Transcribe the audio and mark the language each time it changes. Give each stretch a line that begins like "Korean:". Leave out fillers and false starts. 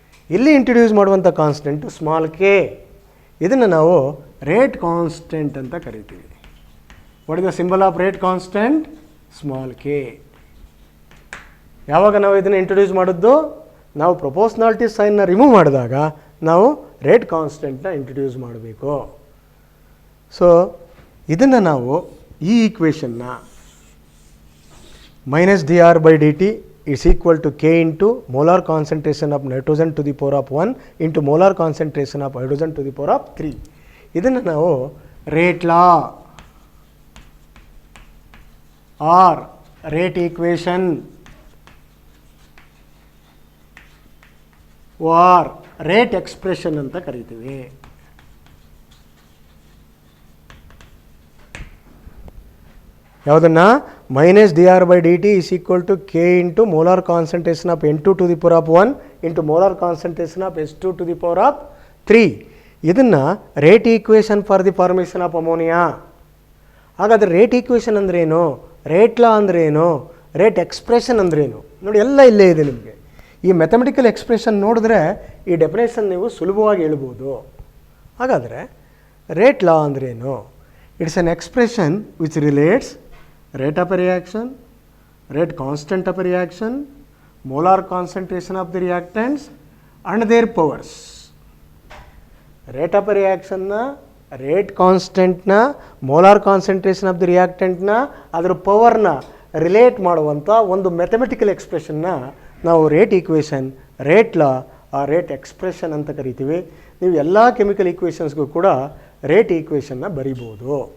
Kannada: ಇಲ್ಲಿ ಇಂಟ್ರೊಡ್ಯೂಸ್ ಮಾಡುವಂಥ constant small K, ಇದನ್ನು ನಾವು ರೇಟ್ ಕಾನ್ಸ್ಟೆಂಟ್ ಅಂತ ಕರಿತೀವಿ.
English: What is the symbol of rate constant?
Kannada: Small K. ಯಾವಾಗ ನಾವು ಇದನ್ನು ಇಂಟ್ರೊಡ್ಯೂಸ್ ಮಾಡಿದ್ದು? ನಾವು ಪ್ರೊಪೋರ್ಷನಾಲಿಟಿ ಸೈನ್ನ ರಿಮೂವ್ ಮಾಡಿದಾಗ ನಾವು ರೇಟ್ ಕಾನ್ಸ್ಟೆಂಟ್ನ ಇಂಟ್ರೊಡ್ಯೂಸ್ ಮಾಡಬೇಕು.
English: so
Kannada: ಇದನ್ನು ನಾವು ಈ ಈಕ್ವೇಷನ್ನ
English: -dr/dt is equal to K into molar concentration of nitrogen to the power of 1 into molar concentration of hydrogen to the power of 3.
Kannada: ಇದನ್ನು ನಾವು ರೇಟ್ ಲಾ R rate equation R rate expression ಅಂತ ಕರಿತೀವಿ. ಯಾವುದನ್ನು?
English: -dr/dt is equal to K into molar concentration of N2 to the power of 1 into molar concentration of S2 to the power of 3. ಇದನ್ನು rate equation for the formation of ammonia.
Kannada: ಹಾಗಾದರೆ rate equation ಅಂದ್ರೇನು? Rate ಲಾ ಅಂದ್ರೇನು? Rate expression ಅಂದ್ರೇನು? ನೋಡಿ, ಎಲ್ಲ ಇಲ್ಲೇ ಇದೆ ನಿಮಗೆ. ಈ ಮ್ಯಾಥಮೆಟಿಕಲ್ ಎಕ್ಸ್ಪ್ರೆಷನ್ ನೋಡಿದ್ರೆ ಈ ಡೆಫಿನೇಷನ್ ನೀವು ಸುಲಭವಾಗಿ ಹೇಳ್ಬೋದು. ಹಾಗಾದರೆ ರೇಟ್ ಲಾ ಅಂದ್ರೇನು?
English: It's an expression which relates rate of a reaction, rate constant of a reaction, molar concentration of the reactants and their powers. Rate of a reaction na, rate constant na, molar concentration of the reactant na,
Kannada: ಅದರ ಪವರ್ನ relate ಮಾಡುವಂಥ ಒಂದು mathematical ಎಕ್ಸ್ಪ್ರೆಷನ್ನ ನಾವು rate equation, rate ಲಾ, ಆ rate expression ಅಂತ ಕರಿತೀವಿ. ನೀವು ಎಲ್ಲ chemical ಈಕ್ವೇಷನ್ಸ್ಗೂ ಕೂಡ ರೇಟ್ ಈಕ್ವೇಷನ್ನ ಬರಿಬೋದು.